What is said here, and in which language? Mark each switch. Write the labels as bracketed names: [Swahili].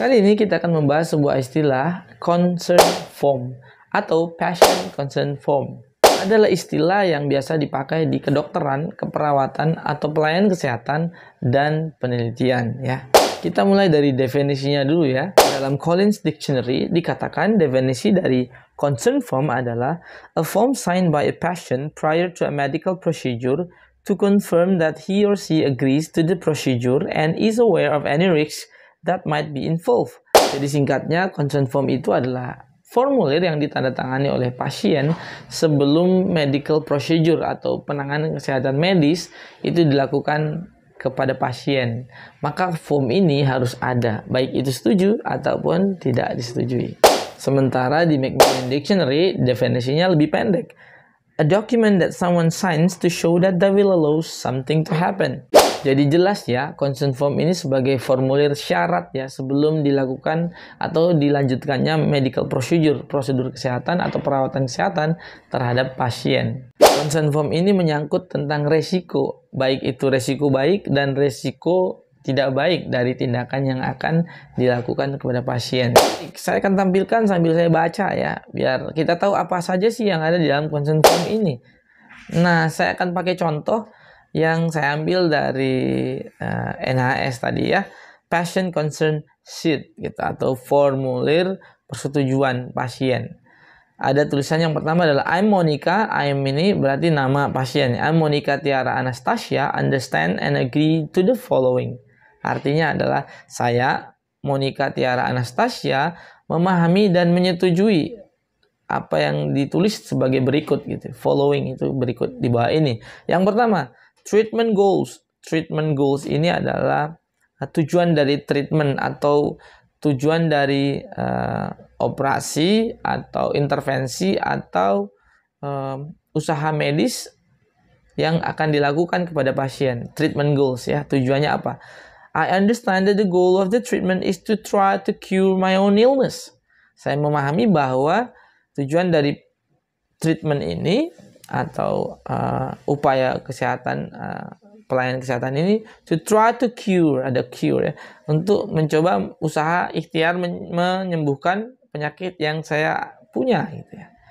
[Indonesian] Kali ini kita akan membahas sebuah istilah concern form atau passion concern form. Adalah istilah yang biasa dipakai di kedokteran, keperawatan, atau pelayanan kesehatan dan penelitian ya. Kita mulai dari definisinya dulu ya. Dalam Collins Dictionary dikatakan definisi dari concern form adalah [English] a form signed by a patient prior to a medical procedure to confirm that he or she agrees to the procedure and is aware of any risks that might be involved. [Indonesian] Jadi singkatnya, consent form itu adalah formulir yang ditandatangani oleh pasien sebelum medical procedure atau penanganan kesehatan medis itu dilakukan kepada pasien. Maka form ini harus ada, baik itu setuju ataupun tidak disetujui. Sementara di Macmillan Dictionary definisinya lebih pendek. [English] A document that someone signs to show that they will allow something to happen. [Indonesian] Jadi jelas ya, consent form ini sebagai formulir syarat ya sebelum dilakukan atau dilanjutkannya medical procedure, prosedur kesehatan atau perawatan kesehatan terhadap pasien. Consent form ini menyangkut tentang resiko, baik itu resiko baik dan resiko tidak baik dari tindakan yang akan dilakukan kepada pasien. Saya akan tampilkan sambil saya baca ya, biar kita tahu apa saja sih yang ada di dalam consent form ini. Nah, saya akan pakai contoh yang saya ambil dari NHS tadi ya, Patient Concern Sheet gitu, atau formulir persetujuan pasien. Ada tulisan yang pertama adalah [English] I'm Monica. [Indonesian] I'm ini berarti nama pasien. [English] I'm Monica Tiara Anastasia understand and agree to the following. [Indonesian] Artinya adalah saya Monica Tiara Anastasia memahami dan menyetujui apa yang ditulis sebagai berikut gitu. Following itu berikut di bawah ini. Yang pertama, treatment goals. Treatment goals ini adalah tujuan dari treatment atau tujuan dari operasi atau intervensi atau usaha medis yang akan dilakukan kepada pasien. Treatment goals ya, tujuannya apa? [English] I understand that the goal of the treatment is to try to cure my own illness. [Indonesian] Saya memahami bahwa tujuan dari treatment ini atau upaya kesehatan pelayanan kesehatan ini [English] to try to cure, [Indonesian] ada cure ya, untuk mencoba usaha ikhtiar menyembuhkan penyakit yang saya punya gitu ya.